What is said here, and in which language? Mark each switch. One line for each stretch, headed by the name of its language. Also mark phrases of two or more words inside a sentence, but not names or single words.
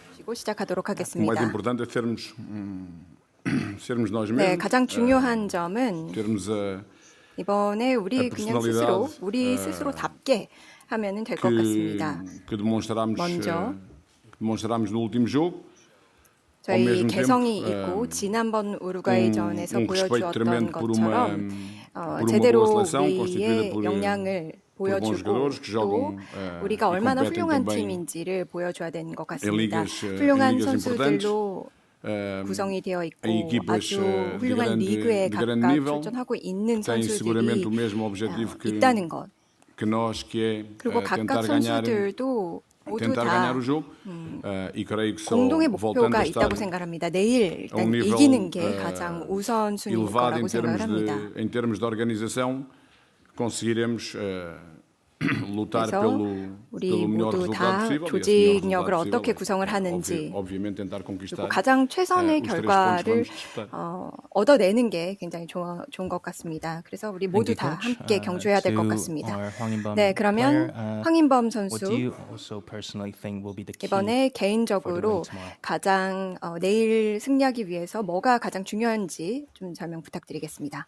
Korean: 가지고 시작하도록
Portuguese: O mais
Korean: 하겠습니다.
Portuguese: importante é sermos nós
Korean: 네,
Portuguese: mesmos,
Korean: 가장 중요한 점은
Portuguese: termos
Korean: 이번에 우리 그냥 스스로
Portuguese: personalidade,
Korean: 우리 스스로답게 하면은 될 것 같습니다.
Portuguese: que demonstramos,
Korean: 먼저
Portuguese: demonstramos no último jogo.
Korean: 저희
Portuguese: mesmo
Korean: 개성이
Portuguese: tempo,
Korean: 있고 지난번 우루과이전에서
Portuguese: respeito tremendo
Korean: 보여주었던
Portuguese: por
Korean: 것처럼
Portuguese: uma boa
Korean: 제대로
Portuguese: seleção constituída
Korean: 우리의
Portuguese: por
Korean: 역량을
Portuguese: por bons
Korean: 보여주고
Portuguese: jogadores que
Korean: 또
Portuguese: jogam
Korean: 우리가
Portuguese: e
Korean: 얼마나
Portuguese: competem
Korean: 훌륭한
Portuguese: também
Korean: 팀인지를 보여줘야 되는 것
Portuguese: em
Korean: 같습니다.
Portuguese: ligas,
Korean: 훌륭한
Portuguese: em ligas importantes.
Korean: 선수들로 구성이 되어 있고
Portuguese: em equipas
Korean: 아주
Portuguese: de
Korean: 훌륭한 리그에
Portuguese: de grande
Korean: 각각
Portuguese: nível,
Korean: 출전하고 있는
Portuguese: têm seguramente
Korean: 선수들이
Portuguese: o mesmo objetivo
Korean: 있다는 것.
Portuguese: que nós, que é
Korean: 그리고 각각
Portuguese: tentar ganhar,
Korean: 선수들도 모두
Portuguese: tentar
Korean: 다
Portuguese: ganhar o jogo. E creio que só
Korean: 공동의
Portuguese: voltando
Korean: 목표가
Portuguese: a estar
Korean: 있다고 생각합니다. 내일
Portuguese: a um
Korean: 일단
Portuguese: nível
Korean: 이기는 게 가장 우선순위일
Portuguese: elevado
Korean: 거라고 생각을 합니다.
Portuguese: em termos de organização, conseguiremos lutar
Korean: 그래서 우리
Portuguese: pelo melhor
Korean: 모두
Portuguese: resultado
Korean: 다
Portuguese: possível.
Korean: 조직력을 어떻게 구성을 하는지
Portuguese: obviamente tentar
Korean: 그리고
Portuguese: conquistar
Korean: 가장 최선의
Portuguese: os 3 pontos que
Korean: 결과를
Portuguese: vamos disputar.
Korean: 얻어내는 게 굉장히 좋은 것 같습니다. 그래서 우리 모두 다 함께 경주해야 될 것 같습니다. 네, 그러면 황인범 선수 이번에 개인적으로 가장 내일 승리하기 위해서 뭐가 가장 중요한지 좀 설명 부탁드리겠습니다.